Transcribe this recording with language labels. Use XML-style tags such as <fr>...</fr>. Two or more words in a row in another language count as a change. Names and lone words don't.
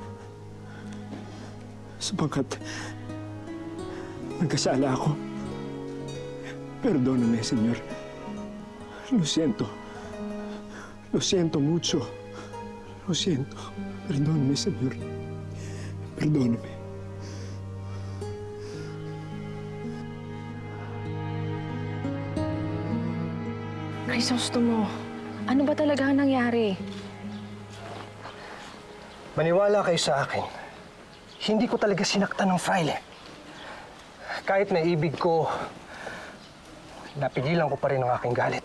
<tl>Sapagkat nagkasala ako.</tl> <es>Perdóname, Señor. Lo siento. Lo siento mucho. Lo siento. Perdóname, Señor. Perdóname.</es> <tl>Crisostomo, ano ba talaga ang nangyari? Maniwala kayo sa akin. Hindi ko talaga sinaktan ng fraile. Kahit naibig ko, napigilan ko pa rin ang aking galit.</tl>